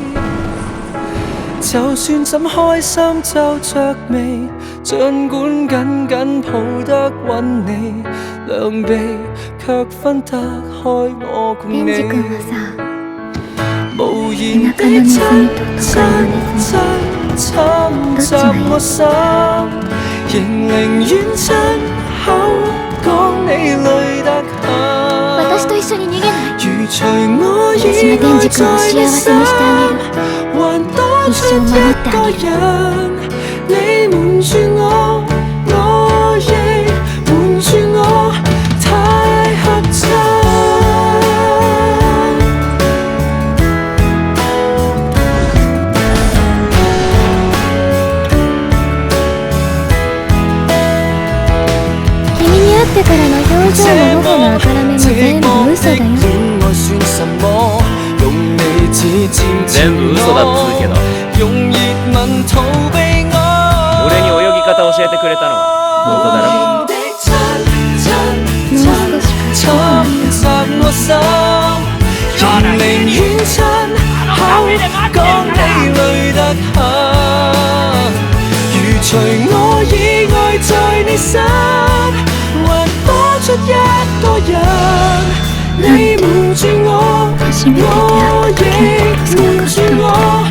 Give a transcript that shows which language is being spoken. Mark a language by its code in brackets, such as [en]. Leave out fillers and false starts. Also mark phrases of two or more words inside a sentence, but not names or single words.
[yue] 就算怎開心皺着眉，儘管緊緊抱得穩你，兩臂卻分得開我共你。無言的親親親侵襲我心，仍寧願親口講你累得很。 [ja] 私と一緒に逃げない。 [yue] 如除我以外在你心，還多出一個人，你瞞住我，我亦瞞住我，太合襯。 [ja] 君に会ってからの表情も頬の赤らめも全部嘘だよ。全部嘘だっつうけど、俺に泳ぎ方教えてくれたのは本当だろ。もう少し [yue] 如除我以外在你心，還多出一個人，你瞞住我，我亦瞞住我。